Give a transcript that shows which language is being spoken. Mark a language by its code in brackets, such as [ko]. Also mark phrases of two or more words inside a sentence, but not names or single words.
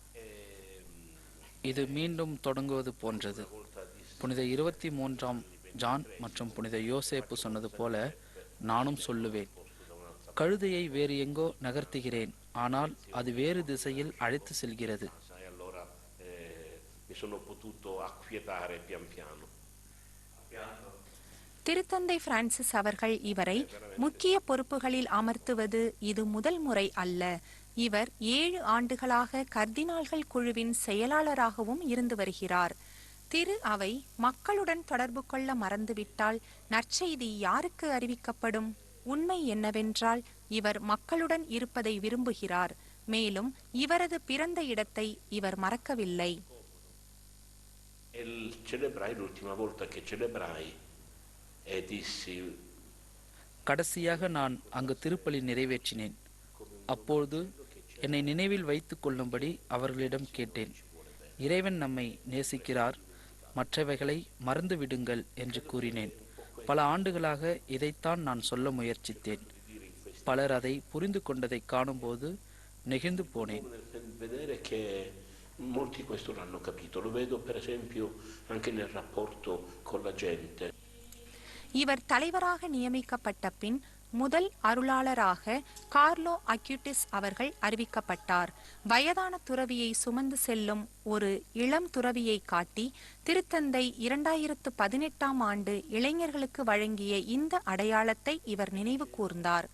[ta] இது மீண்டும் தொடங்குவது போன்றது. புனித 23ஆம் ஜான் மற்றும் புனித யோசேப்பு சொன்னது போல நானும் சொல்லுவேன், கழுதையை வேறு எங்கோ நகர்த்துகிறேன், ஆனால் அது வேறு திசையில் அழைத்து செல்கிறது. [it] E allora mi sono potuto acquietare pian piano. [ta] திருத்தந்தை பிரான்சிஸ் அவர்கள் இவரை முக்கிய பொறுப்புகளில் அமர்த்துவது இது முதல் முறை அல்ல. இவர் 7 ஆண்டுகளாக கர்தினால்கள் குழுவின் செயலாளராகவும் இருந்து வருகிறார். திரு அவை மக்களுடன் தொடர்பு கொள்ள மறந்துவிட்டால் நற்செய்தி யாருக்கு அறிவிக்கப்படும்? உண்மை என்னவென்றால் இவர் மக்களுடன் இருப்பதை விரும்புகிறார். மேலும் இவரது பிறந்த இடத்தை இவர் மறக்கவில்லை. [it] Celebrai l'ultima volta che celebrai e dissi. [ta] கடைசியாக நான் அங்கு திருப்பலி நிறைவேற்றினேன். அப்பொழுது என்னை நினைவில் வைத்துக் கொள்ளும்படி அவர்களிடம் கேட்டேன். இறைவன் நம்மை நேசிக்கிறார், மற்றவைகளை மறந்து விடுங்கள் என்று கூறினேன். பல ஆண்டுகளாக இதைத்தான் நான் சொல்ல முயற்சித்தேன். பலர் அதை புரிந்து கொண்டதை காணும்போது நெகிழ்ந்து போனேன். [it] Vedere che molti questo l'hanno capito, lo vedo per esempio anche nel rapporto con la gente. [ta] இவர் தலைவராக நியமிக்கப்பட்ட பின் முதல் அருளாளராக கார்லோ அக்யூட்டிஸ் அவர்கள் அறிவிக்கப்பட்டார். வயதான துறவியை சுமந்து செல்லும் ஒரு இளம் துறவியை காட்டி திருத்தந்தை 2018ஆம் ஆண்டு இளைஞர்களுக்கு வழங்கிய இந்த அடையாளத்தை இவர் நினைவு கூர்ந்தார்.